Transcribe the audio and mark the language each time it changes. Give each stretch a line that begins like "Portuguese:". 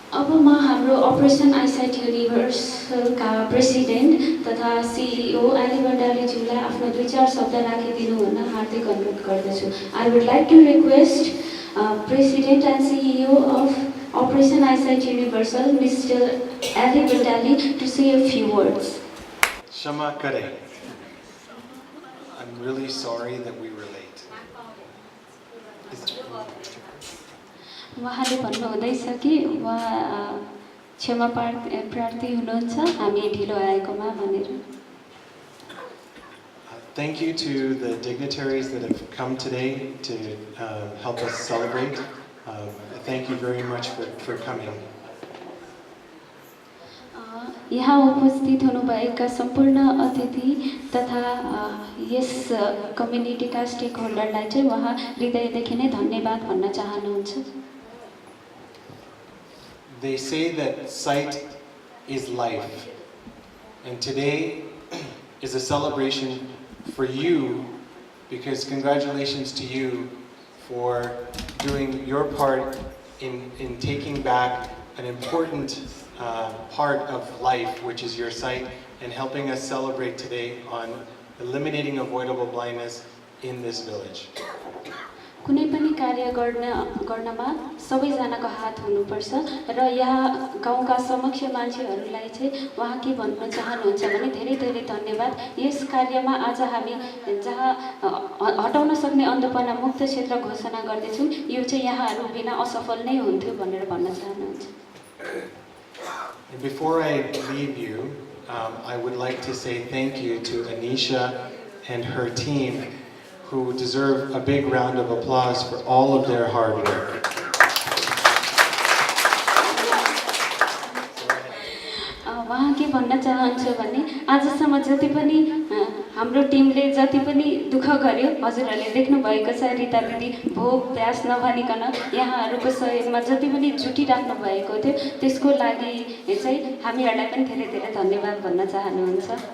Nepali: अब म हाम्रो अपरेसन आइसाइट युनिभर्सलका प्रेसिडेन्ट तथा सिइओ आली भण्डारीज्यूलाई आफ्नो 2-4 शब्द राखिदिनु हुन हार्दिक अनुरोध गर्दछु।
English: I would like to request president and CEO of Operation Eyesight Universal, Mr. Ali Bhandari, to say a few words.
Nepali: Shama kare.
English: I'm really sorry that we were late.
Nepali: उहाँले भन्नुहुँदैछ कि उहाँ क्षमा प्रार्थी हुनुहुन्छ हामी ढिलो आएकोमा भनेर।
English: Thank you to the dignitaries that have come today to help us celebrate. Thank you very much for coming.
Nepali: यहाँ उपस्थित हुनुभएका सम्पूर्ण अतिथि तथा यस कम्युनिटीका स्टेक होल्डरलाई चाहिँ उहाँ हृदयदेखि नै धन्यवाद भन्न चाहनुहुन्छ।
English: They say that sight is life, and today is a celebration for you, because congratulations to you for doing your part in taking back an important part of life, which is your sight, and helping us celebrate today on eliminating avoidable blindness in this village.
Nepali: कुनै पनि कार्य गर्नमा सबैजनाको हात हुनुपर्छ र यहाँ गाउँका समक्ष मान्छेहरूलाई चाहिँ उहाँ के भन्न चाहनुहुन्छ भने धेरै धेरै धन्यवाद। यस कार्यमा आज हामी जहाँ हटाउन सक्ने अन्धोपना मुक्त क्षेत्र घोषणा गर्दैछौँ, यो चाहिँ यहाँहरू बिना असफल नै हुन्थ्यो भनेर भन्न चाहनुहुन्छ।
English: Before I leave you, I would like to say thank you to Anisha and her team, who deserve a big round of applause for all of their hard work.
Nepali: उहाँ के भन्न चाहन्छु भने आजसम्म जति पनि हाम्रो टिमले जति पनि दुःख गर्यो हजुरहरूले देख्नु भएको छ। रिता दिदी भोक प्यास नभनिकन यहाँहरूको सहयोगमा जति पनि जुटिराख्नु भएको थियो त्यसको लागि चाहिँ हामीहरूलाई पनि धेरै धेरै धन्यवाद भन्न चाहनुहुन्छ।